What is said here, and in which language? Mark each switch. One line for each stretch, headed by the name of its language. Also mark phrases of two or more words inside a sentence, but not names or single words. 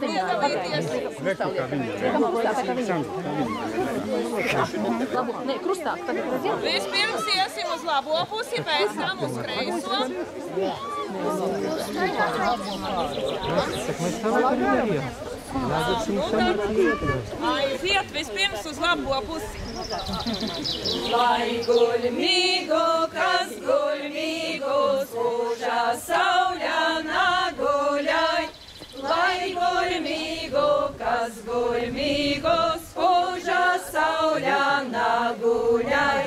Latvian: kreisajai. Vispirms iesim uz labo pusi, pēc tam uz kreiso. Aiziet vispirms uz labo pusi.
Latgalian: Lai guļ mīgu, kas guļ mīgu, spūžā sauļā naguļai. Lai guļ mīgu, kas guļ mīgu, spūžā sauļā naguļai.